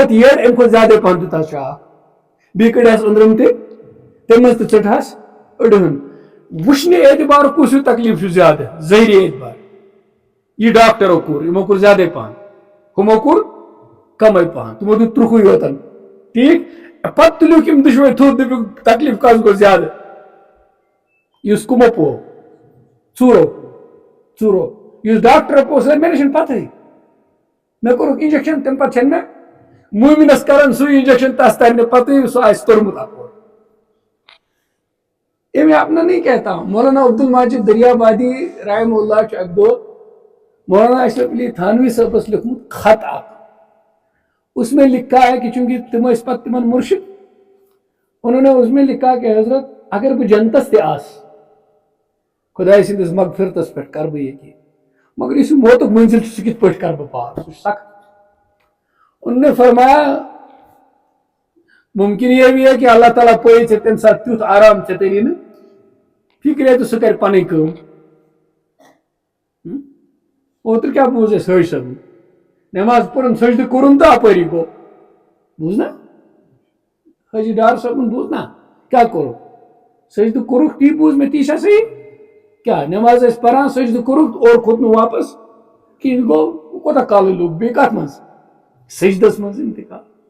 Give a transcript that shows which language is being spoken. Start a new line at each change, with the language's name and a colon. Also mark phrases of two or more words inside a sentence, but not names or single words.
Kashmiri: تہِ یڈ امہِ کھۄتہٕ زیادے پہن دیُتہس شاکھ بیٚیہِ کٔڑہس أنٛدرِم تہِ تمہِ منٛز تہِ ژٔٹہس أڑہن وٕچھنہِ اعتبار کُس ہیوٗ تکلیف چھُ زیادٕ ظٲہری اعتبار یہ ڈاکٹرو کوٚر یِمو کوٚر زیادے پہن ہُمو کوٚر کمے پہن تِمو دیُت ترُکھٕے یوتن ٹھیٖک پتہٕ تُلِکھ یِم دُشوے تھوٚد دٔپِکھ تکلیف کس گوٚو زیادٕ یُس کُمو پوو ژوٗرو یُس ڈاکٹرو پوو سُہ مےٚ نہ چھنہٕ پتہٕے مےٚ کوٚرُکھ انجکشن تمہِ پتہٕ چھنہٕ مےٚ موٗمِنس کران سُے انجکشن تس ترِ نہٕ پتہٕ سُہ آسہِ توٚرمُت اپور
Urdu: یہ میں اپنا نہیں کہتا ہوں
Kashmiri: مولانا عبد الماجد دریابادی
Arabic: رحمہ اللہ
Kashmiri: چھُ اکہِ دۄہ مولانا اشرف علی تھانوی صٲبس لیوکھمُت خط اکھ
Urdu: اس میں لکھا ہے کہ چونکہ
Kashmiri: تم ٲسۍ پتہٕ تمن مرشد
Urdu: انہوں نے اس میں لکھا کہ
Kashmiri: حضرت اگر بہٕ جنتس تہِ آسہٕ خۄداے سٕنٛدِس مغفرتس پٮ۪ٹھ کرٕ بہٕ ییٚتہِ مگر یُس یہِ موتُک منزل چھُ سُہ کِتھ پٲٹھۍ کرٕ بہٕ پار سُہ چھُ سخت
Urdu: انہوں نے فرمایا ممکن یہ بھی ہے کہ
Kashmiri: اللہ تعالیٰ پٲیہِ ژےٚ تمہِ ساتہٕ تیُتھ آرام ژےٚ تیٚلی نہٕ فکرے تہٕ سُہ کرِ پنٕنۍ کٲم اوترٕ کیٛاہ بوٗز اَسہِ حٲج صٲبن نٮ۪ماز پٔرٕن سجدٕ کوٚرُن تہٕ اپٲری گوٚو بوٗز نا حٲجی ڈار صٲبن بوٗز نا کیٛاہ کوٚرُکھ سجدٕ کوٚرُکھ تی بوٗز مےٚ تی چھا صحیح کیٛاہ نٮ۪ماز ٲسۍ پران سجدٕ کوٚرُکھ اور کھوٚت نہٕ واپس کِہیٖنۍ گوٚو کوتاہ کالٕے لوٚگ بیٚیہِ کتھ منٛز سجدس منٛز انتقال